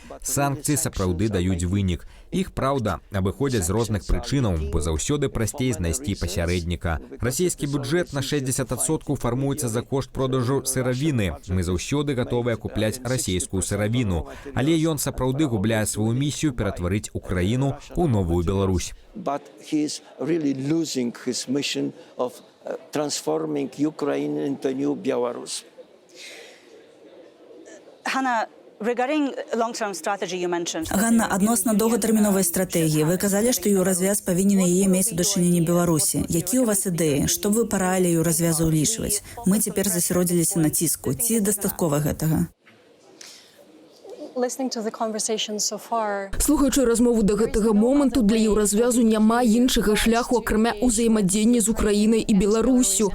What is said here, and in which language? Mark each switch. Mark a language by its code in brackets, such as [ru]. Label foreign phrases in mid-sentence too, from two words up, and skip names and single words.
[be] Санкцыі сапраўды даюць вынік. Іх, праўда, абыходзяць з розных прычынаў, бо заўсёды прасцей знайсці пасярэдніка. Расійскі бюджэт на 60% фармуецца за кошт продажу сыравіны. Мы заўсёды гатовыя купляць расійскую сыравіну. Але ён сапраўды губляе сваю місію ператварыць Украіну ў новую Беларусь. [en] But he is really losing his mission of transforming Ukraine into new Belarus. Hannah, regarding long-term strategy you mentioned. [be] Ганна, адносна доўгатэрміновай стратэгіі, вы казалі, што еўразвяз павінен яе мець у дачыненні Беларусі. Якія ў вас ідэі? Што вы параілі еўразвязу ўлічваць? Мы цяпер засяродзіліся на ціску. Ці дастаткова гэтага? Слухаючы размову да гэтага моманту, для еўразвязу няма іншага шляху, акрамя ўзаемадзеяння з Украінай і Беларуссю.